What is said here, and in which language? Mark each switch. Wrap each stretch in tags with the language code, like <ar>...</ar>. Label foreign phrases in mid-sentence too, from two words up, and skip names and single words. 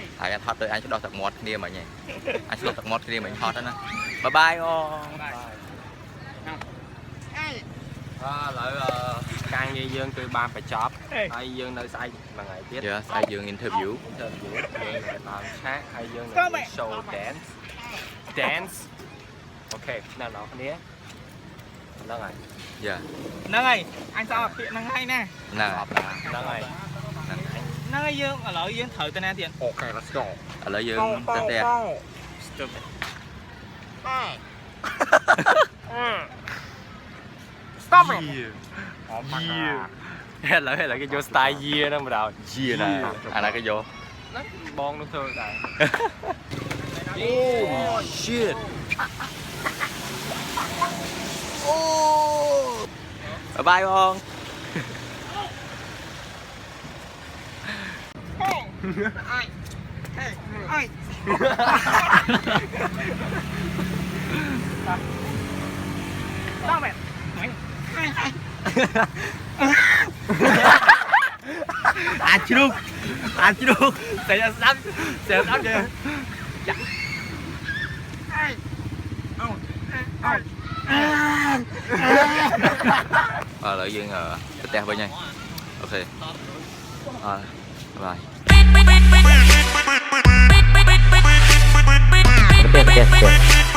<km>ហើយថតទៅអញឆ្ដោះទឹកមាត់គ្នាមិញហ៎អញឆ្ដោះទឹកមាត់គ្នាមិញហត់ហ្នឹងណាបាយអូ ឥឡូវការងារយើងគឺបានបញ្ចប់ហើយយើងនៅស្អែកមួយថ្ងៃទៀត ស្អែកយើង interview យើងតាមឆាកហើយយើងនៅ</km> <en>show dance</en> <km>អូខេអ្នកនរគ្នាហ្នឹងហើយ ហ្នឹងហើយអញស្អប់ពាក្យហ្នឹងហើយណា ហ្នឹងហើយ ហ្នឹងហើយយើងឥឡូវយើងត្រូវទៅណាទៀត</km> <en>អូខេ let's go</en> <km>ឥឡូវយើងទៅតែ</km> <en>stupid stop it</en> <km>ឥឡូវគេយក style យាហ្នឹងម្ដង ជាណាអាណាក៏យក បងនឹងធ្វើដែរ</km> <en>Oh shit</en> <km>បាយបង</km> <en>stop it</en> <km>អាចជ្រូកតែស្ដាប់ចេះ ឥឡូវយើងទៅផ្ទះវិញហើយអូខេបាយផ្ទះ</km>